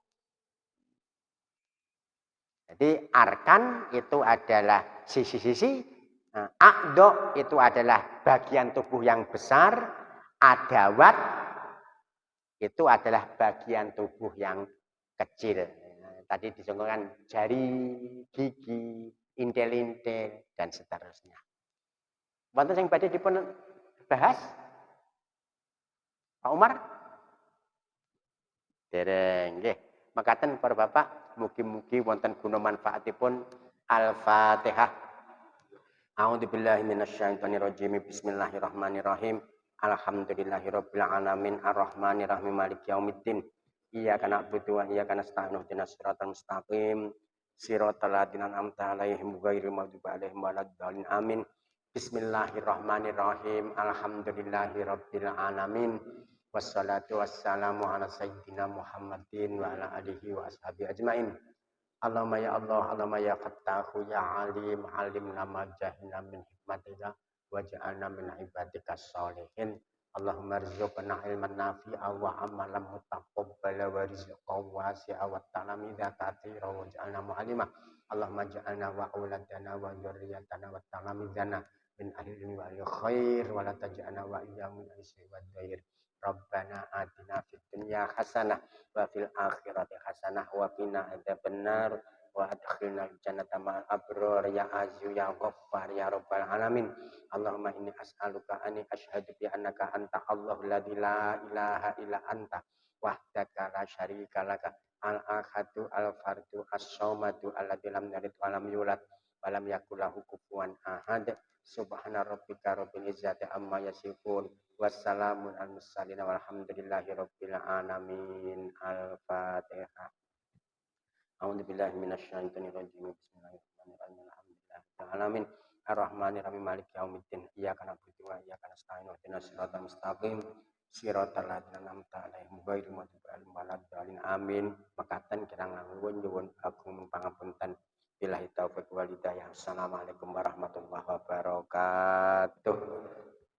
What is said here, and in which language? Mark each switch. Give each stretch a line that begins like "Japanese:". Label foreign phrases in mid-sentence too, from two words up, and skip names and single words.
Indonesian: Jadi arkan itu adalah sisi-sisi, a'do itu adalah bagian tubuh yang besar, adawat itu adalah bagian tubuh yang kecil. Tadi disebutkan jari, gigi, intel-intel dan seterusnya.
Javanese: Wonten sing badhe dipun bahas? Pak Umar? Dereng nggih. Mekaten para Bapak, mugi-mugi wonten guna manfaatipun. Al-Fatihah.
Arabic: أعوذ بالله من الشيطان الرجيم. بسم الله الرحمن الرحيم. الحمد لله رب العالمين الرحمن الرحيم مالك يوم الدين. إياك نعبد وإياك نستعين اهدنا الصراط المستقيم. صراط الذين أنعمت عليهم غير المغضوب عليهم ولا الضالين. Amin. بسم الله الرحمن الرحيم. الحمد لله رب العالمين. والصلاة والسلام على سيدنا محمد وعلى آله وأصحابه أجمعين. اللهم يا الله، اللهم يا فتاح يا عليم، علمنا ما جهلنا من حكمتك واجعلنا من عبادك الصالحين. اللهم ارزقنا علما نافعا وعملا متقبلا ورزقا واسعا وتلاميذ كثيرا واجعلنا معلمة. اللهم اجعلنا وأولادنا وذرياتنا وتلاميذنا من أهل العلم وأهل الخير ولا تجعلنا وإياهم من أهل و ضير. ربنا آتنا في الدنيا حسنة وفي الآخرة حسنة وقنا عذاب النار وأدخلنا الجنة مع الأبرار يا عزيز يا غفار يا رب العالمين. اللهم إني أسألك أن أشهد بأنك أنت الله لا إله إلا أنت وحدك لا شريك لك الأحد الفرد الصمد الذي لم يلد ولم يولد ولم يكن له كفوا أحد. سبحان ربك رب العزة عما يصفون. وسلام على المرسلين والحمد لله رب العالمين. Al-Fatihah. أعوذ بالله من الشيطان الرجيم. بسم الله الرحمن الرحيم. الحمد لله العالمين. الرحمن الرحيم. مالك يوم الدين. إياك نعبد وإياك نستعين. اهدنا الصراط المستقيم. صراط الذين أنعمت عليهم غير المغضوب عليهم ولا الضالين. Amin.
Javanese: Mekaten kirang langkung nyuwun agung pangapunten.
Arabic: بالله التوفيق والهداية. السلام عليكم ورحمة الله وبركاته.